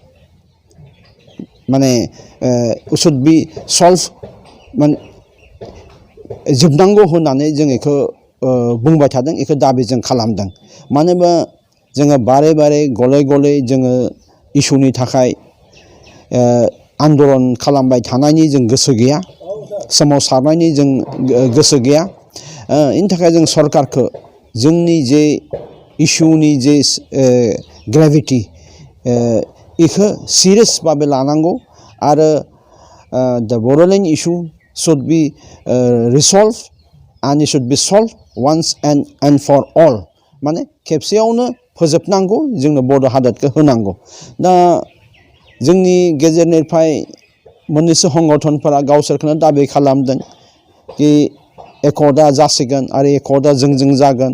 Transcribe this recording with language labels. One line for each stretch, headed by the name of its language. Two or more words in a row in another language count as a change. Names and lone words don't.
Bodo: माने
English: should be solve
Bodo: माने जोबनांगौ होननानै जों बेखौ बुंबाय थादों बेखौ दाबि जों खालामदों मानो होनबा जोङो बारे बारे गले गले जोङो इसुनि थाखाय आन्दलन खालामबाय थानायनि जों गोसो गैया सोमावसारनायनि जों गोसो गैया बेनि थाखाय जों सरकारखौ जोंनि जे इसुनि जे ग्रेभिटी बेखौ सिरियास भाबे लानांगौ आरो
English: the Bodoland issue should be resolve and it should be solve once and for all
Bodo: माने खेबसेयावनो फोजोबनांगौ जोंनो बड' हादोरखौ होनांगौ दा जोंनि गेजेरनिफ्राय मोननैसो संगठनफोरा गावसोरखौनो दाबि खालामदों कि एकर्डआ जासिगोन आरो एकर्डआ जोंजों जागोन